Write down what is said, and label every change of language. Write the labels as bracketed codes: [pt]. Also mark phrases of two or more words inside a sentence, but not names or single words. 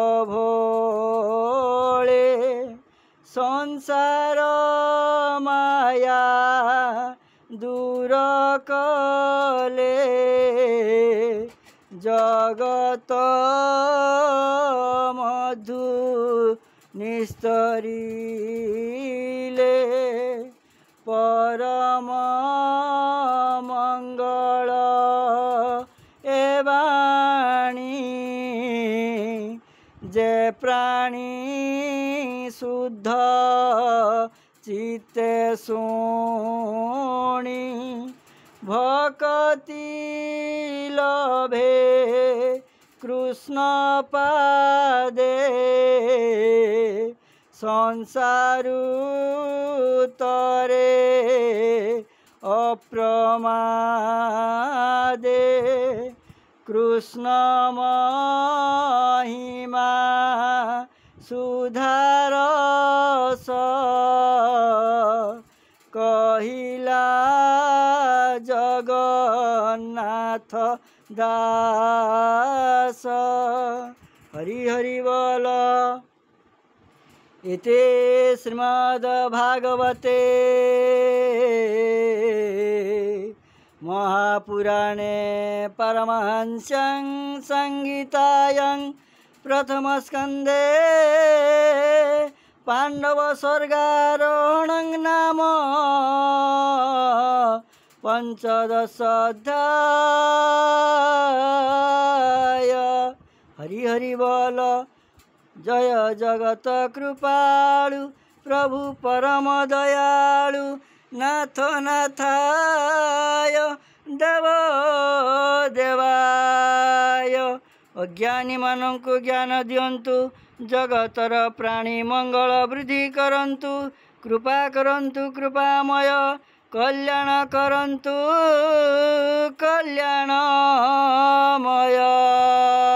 [or] ଭୋଳେ ସଂସାର ମାୟା ଦୂର କଲେ ଜଗତ ମଧୁ ନିସ୍ତରିଲେ ପରମ ମଙ୍ଗଳ ଏବାଣୀ ଯେ ପ୍ରାଣୀ ଶୁଦ୍ଧ ଚିତ୍ତେ ଶୁଣି ଭକ୍ତି ଲଭେ କୃଷ୍ଣ ପାଦେ ସଂସାରୁ ତରେ ଅପ୍ରମାଦେ କୃଷ୍ଣ ମହିମା ସୁଧାରସ କହିଲା ଜଗନ୍ନାଥ ଦାସ। ହରି ହରି ବୋଲ। [sa] इति श्रीमद्भागवते महापुराणे परमहंस्यां संहितायां प्रथमस्कन्धे पाण्डवस्वर्गारोहणं नाम पंचदशाध्याय। [or] ହରି ହରି ବୋଲ। ଜୟ ଜଗତ କୃପାଳୁ ପ୍ରଭୁ ପରମ ଦୟାଳୁ ନାଥ ନାଥାୟ ଦେବ ଦେବାୟ। ଅଜ୍ଞାନୀ ମାନଙ୍କୁ ଜ୍ଞାନ ଦିଅନ୍ତୁ ଜଗତର ପ୍ରାଣୀ ମଙ୍ଗଳ ବୃଦ୍ଧି କରନ୍ତୁ କୃପା କରନ୍ତୁ କୃପାମୟ କଲ୍ୟାଣ କରନ୍ତୁ କଲ୍ୟାଣମୟ।